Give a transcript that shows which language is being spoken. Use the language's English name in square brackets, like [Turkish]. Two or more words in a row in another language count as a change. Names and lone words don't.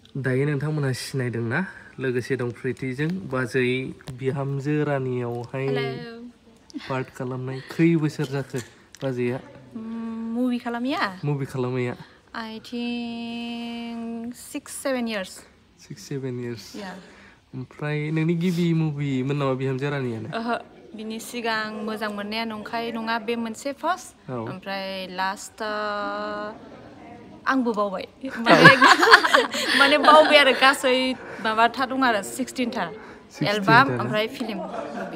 [Bodo] दायो नोंथांमोनहा सिनायदोंना लोगोसे दं प्रितिजों बाजै बिहामजो रानियावहाय पार्ट खालामनाय खै बोसोर जाखो बाजैया मुभि खालामैया [English] I think 6-7 years [Bodo] 6-7 years ओमफ्राय नोंनि गिबि मुभि मोन नामा बिहामजो रानियानो बिनि सिगां मोजां मोननाया नंखाय नङा बे मोनसे फार्स्ट ओमफ्राय लास्ट आंबो बावबाय माने बावबाय आरो गासै माबा था दं आरो 16 था एलबाम ओमफ्राय [English] film movie